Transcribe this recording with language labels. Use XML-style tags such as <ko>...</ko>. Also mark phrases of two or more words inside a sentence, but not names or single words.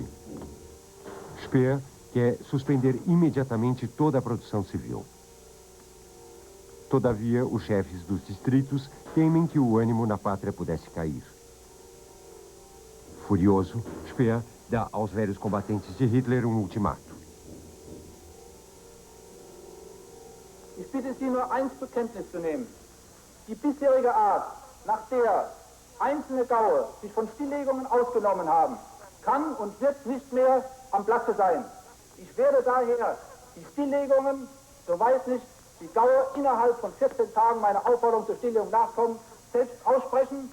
<pt>Speer quer suspender imediatamente toda a produção civil. Todavia, os chefes dos distritos temem que o ânimo na pátria pudesse cair. Furioso, Speer dá aos velhos combatentes de Hitler um ultimato.</pt> <de>Ich bitte Sie nur eins zur Kenntnis zu nehmen. Die bisherige Art, nach der einzelne Gaue sich von Stilllegungen ausgenommen haben, kann und wird nicht mehr am Platze sein. Ich werde daher die Stilllegungen, soweit nicht die Gaue innerhalb von 14 Tagen meiner Aufforderung zur Stilllegung nachkommen, selbst aussprechen.</de>